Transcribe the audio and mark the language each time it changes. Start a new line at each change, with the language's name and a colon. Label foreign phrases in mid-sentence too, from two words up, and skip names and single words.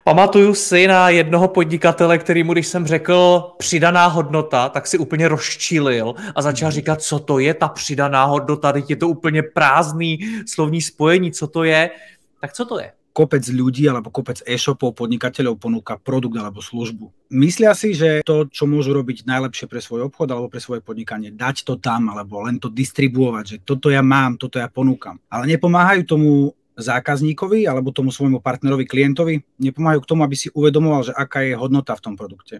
Czech: Pamatuju si na jednoho podnikatele, kterýmu, když jsem řekl přidaná hodnota, tak si úplně rozčilil a začal říkat, co to je ta přidaná hodnota, teď je to úplně prázdný slovní spojení, co to je. Tak co to je?
Slovak: Kopec ľudí alebo kopec e-shopov, podnikateľov ponúka produkt alebo službu. Myslia si, že to, čo môžu robiť najlepšie pre svoj obchod alebo pre svoje podnikanie, dať to tam alebo len to distribuovať, že toto ja mám, toto ja ponúkam. Ale nepomáhajú tomu zákazníkovi alebo tomu svojmu partnerovi, klientovi, nepomáhajú k tomu, aby si uvedomoval, že aká je hodnota v tom produkte.